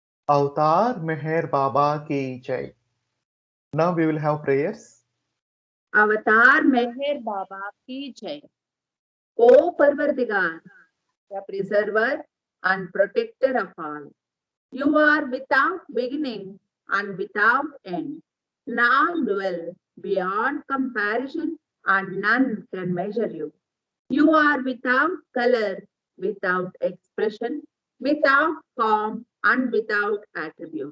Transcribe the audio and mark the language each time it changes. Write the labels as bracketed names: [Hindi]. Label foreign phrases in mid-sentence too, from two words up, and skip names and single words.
[Hindi] अवतार मेहर बाबा की जय. [English] Now we will have prayers. [Hindi] अवतार मेहर बाबा की जय. [English] O Parvardigar, the preserver and protector of all. You are without beginning and without end. Now dwell beyond comparison and none can measure you. You are without color, without expression, without form and without attribute.